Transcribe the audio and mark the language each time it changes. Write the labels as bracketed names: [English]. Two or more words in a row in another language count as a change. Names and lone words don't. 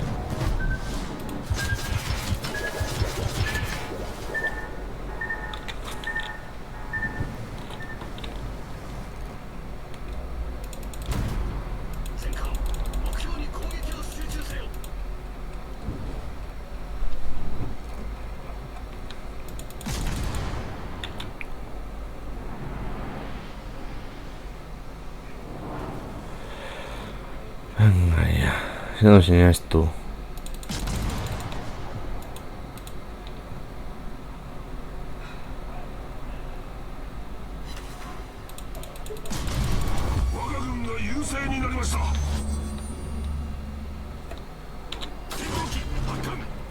[Japanese] 戦艦目標に攻撃を集中せよ。 [Spanish] Venga ya, si no enseñas tú. [Japanese] 我が軍が優勢になりました。戦闘機発艦。